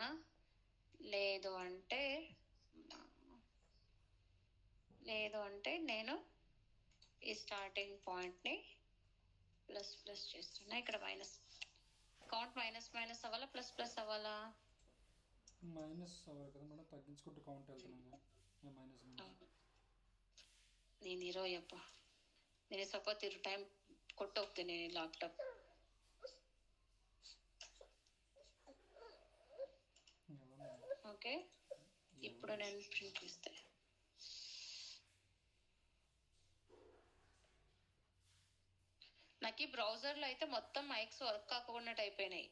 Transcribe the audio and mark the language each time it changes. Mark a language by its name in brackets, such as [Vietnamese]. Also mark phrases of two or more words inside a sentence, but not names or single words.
[Telugu] లేదు అంటే నేను ఈ స్టార్టింగ్ పాయింట్ ని ప్లస్ ప్లస్ చేస్తున్నా. ఇక్కడ మైనస్ కౌంట్ మైనస్ అవ్వాలా, ప్లస్ ప్లస్ అవ్వాలా? మైనస్ అవ్వాలి కదా మేడం, తగ్గించుకుంటూ కౌంట్ వెళ్తున్నాను. [Kannada] ನೀನು ಇರೋ ಯಪ್ಪ, ನೀನು ಸ್ವಲ್ಪ ಟೈಮ್ ಕೊಟ್ಟು ಹೋಗ್ತೀನಿ ಲ್ಯಾಪ್ಟಾಪ್. [Telugu] ఓకే, ఇప్పుడు నేను ప్రింట్ ఇస్తే నాకు ఈ బ్రౌజర్ లో అయితే మొత్తం మైక్స్ వర్క్ కాకుండా అయిపోయినాయి.